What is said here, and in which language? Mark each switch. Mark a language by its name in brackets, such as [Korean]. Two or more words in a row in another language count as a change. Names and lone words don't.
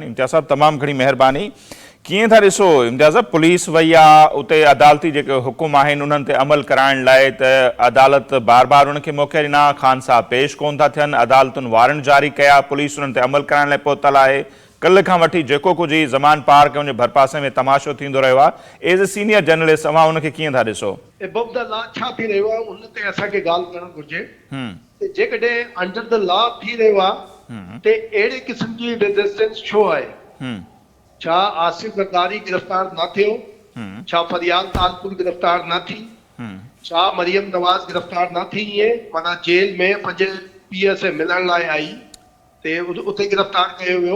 [Sindhi] इम्तियाज़ साहब, तमामु घणी महिरबानी। कीअं था ॾिसो इम्तियाज़ साहब, पुलिस वई आहे उते अदालती जेके हुकुम आहिनि उन्हनि ते अमल कराइण लाइ, त अदालत बार बार उनखे मौक़े ॾिना, ख़ान साहब पेश कोन था थियनि, अदालतुनि वारंट जारी कया, पुलिस उन्हनि ते अमल कराइण लाइ पहुतल आहे। कल्ह खां वठी जेको कुझु ही ज़मान पार कयो, उनजे भरपासे में तमाशो थींदो रहियो आहे। [English] As a senior journalist [Sindhi] अव्हां उनखे कीअं था ॾिसो? [English] above the law [Sindhi] छा थी रहियो आहे उन ते असांखे ॻाल्हि करणु घुरिजे। जेकॾहिं [English] under the law [Sindhi] थी रहियो आहे ते अहिड़े क़िस्म जी रेजिस्टेंस छो आहे? छा आसिफ ज़रदारी गिरफ़्तार न थियो? छा फरियाद तालपुर गिरफ़्तार न थी? छा मरियम नवाज़ गिरफ़्तार न थी? इएं माना जेल में पंहिंजे पीउ से मिलण लाइ आई ते उते गिरफ़्तार कयो वियो।